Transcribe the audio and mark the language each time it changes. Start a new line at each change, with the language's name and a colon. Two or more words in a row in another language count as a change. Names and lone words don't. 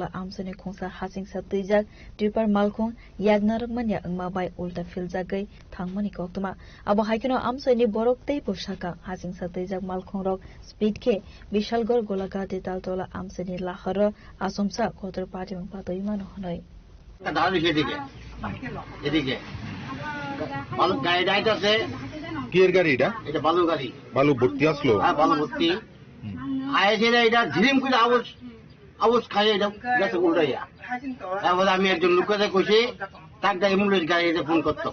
Kok Borok: amsani khungsa hasing satijak tripar malkhung yagnarman ya ungma bai ulta filjagai thangmani koktuma abo haikino amsani boroktei posaka hasing satijak malkhung rok speed ke bishalgor golagati daltola amsani lahar asumsa khotor patimung patoi man honoi
Bangla: দাঁড়ানো সেদিকে এদিকে বালু গাড়ি যাইতেছে কি এর গাড়ি এটা? এটা বালু গাড়ি, বালু ভর্তি আসলো। হ্যাঁ বালু ভর্তি আয়েছে, এটা ঝিরিম করে আওয়াজ খাইয়ে এটা গেছে উল্টাইয়া। তারপরে আমি একজন লোককে কইছি তাকে অ্যাম্বুলেন্স গাড়িতে ফোন করতো।